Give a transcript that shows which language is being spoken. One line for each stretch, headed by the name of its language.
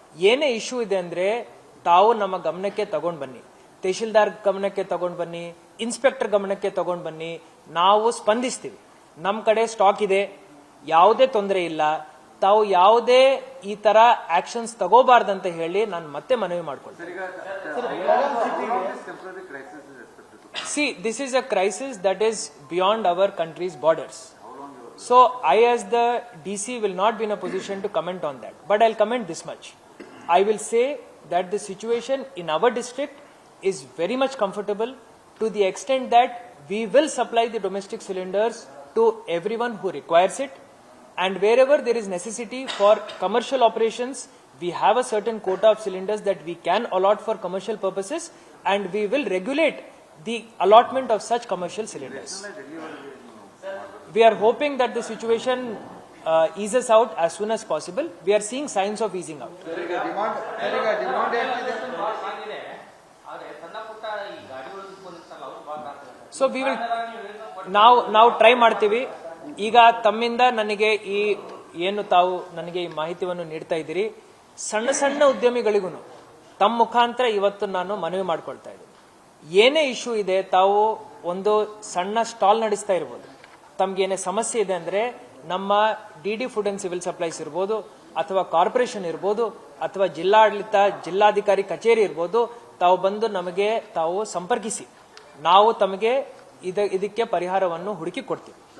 Kannada: ಏನೇ ಇಶ್ಯೂ ಇದೆ ಅಂದ್ರೆ ತಾವು ನಮ್ಮ ಗಮನಕ್ಕೆ ತಗೊಂಡ್ ಬನ್ನಿ, ತಹಶೀಲ್ದಾರ್ ಗಮನಕ್ಕೆ ತಗೊಂಡ್ ಬನ್ನಿ, ಇನ್ಸ್ಪೆಕ್ಟರ್ ಗಮನಕ್ಕೆ ತಗೊಂಡ್ ಬನ್ನಿ, ನಾವು ಸ್ಪಂದಿಸ್ತೀವಿ. ನಮ್ಮ ಕಡೆ ಸ್ಟಾಕ್ ಇದೆ, ಯಾವುದೇ ತೊಂದರೆ ಇಲ್ಲ. ತಾವು ಯಾವುದೇ ಈ ತರ ಆಕ್ಷನ್ಸ್ ತಗೋಬಾರ್ದಂತ ಹೇಳಿ ನಾನು ಮತ್ತೆ ಮನವಿ ಮಾಡ್ಕೊಳ್ತೀನಿ.
English: See, this is a crisis that is beyond our country's borders. So I as the DC will not be in a position to comment on that. But I'll comment this much. I will say that the situation in our district is very much comfortable to the extent that we will supply the domestic cylinders to everyone who requires it. And wherever there is necessity for commercial operations, we have a certain quota of cylinders that we can allot for commercial purposes, and we will regulate the allotment of such commercial cylinders. We are hoping that the situation eases out as soon as possible. We are seeing signs of easing out. So we will now try
Kannada: ಮಾಡ್ತೀವಿ. ಈಗ ತಮ್ಮಿಂದ ನನಗೆ ತಾವು ನನಗೆ ಈ ಮಾಹಿತಿಯನ್ನು ನೀಡ್ತಾ ಇದ್ದೀರಿ, ಸಣ್ಣ ಉದ್ಯಮಿಗಳಿಗೂ ತಮ್ಮ ಮುಖಾಂತರ ಇವತ್ತು ನಾನು ಮನವಿ ಮಾಡ್ಕೊಳ್ತಾ ಇದ್ದೀನಿ. ಏನೇ ಇಶ್ಯೂ ಇದೆ, ತಾವು ಒಂದು ಸಣ್ಣ ಸ್ಟಾಲ್ ನಡೆಸ್ತಾ ಇರ್ಬೋದು, ತಮ್ಗೇನೇ ಸಮಸ್ಯೆ ಇದೆ ಅಂದ್ರೆ ನಮ್ಮ DD food and civil supplies ಇರ್ಬೋದು, ಅಥವಾ ಕಾರ್ಪೊರೇಷನ್ ಇರ್ಬೋದು, ಅಥವಾ ಜಿಲ್ಲಾಡಳಿತ ಜಿಲ್ಲಾಧಿಕಾರಿ ಕಚೇರಿ ಇರ್ಬೋದು, ತಾವು ಬಂದು ನಮಗೆ ತಾವು ಸಂಪರ್ಕಿಸಿ, ನಾವು ತಮಗೆ ಇದಕ್ಕೆ ಪರಿಹಾರವನ್ನು ಹುಡುಕಿ ಕೊಡ್ತೀವಿ.